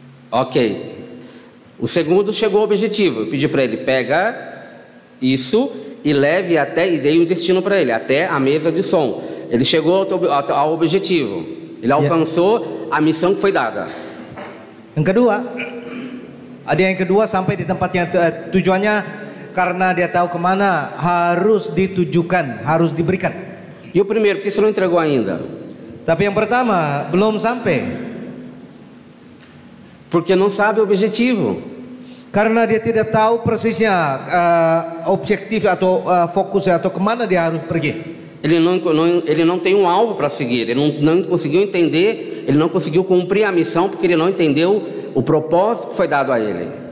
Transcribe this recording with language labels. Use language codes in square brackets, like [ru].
[pt] Ok. O segundo chegou ao objetivo. Eu pedi para ele, pega isso e leve até, e dei um destino para ele, até a mesa de som. Ele chegou ao objetivo. Ele alcançou a missão que foi dada. [id] Yang kedua, ada yang kedua sampai di tempatnya tujuannya. Karena dia tahu kemana harus ditujukan, harus diberikan. [pt] E o primeiro, por que você não entregou ainda? [id] Tapi yang pertama belum sampai. [pt] Porque não sabe o objetivo. [id] Karena dia tidak tahu persisnya objektif atau fokusnya atau kemana dia harus pergi. [pt] Ele não tem um alvo para seguir, ele não conseguiu entender, ele não conseguiu cumprir a missão porque ele não entendeu o propósito que foi dado a ele.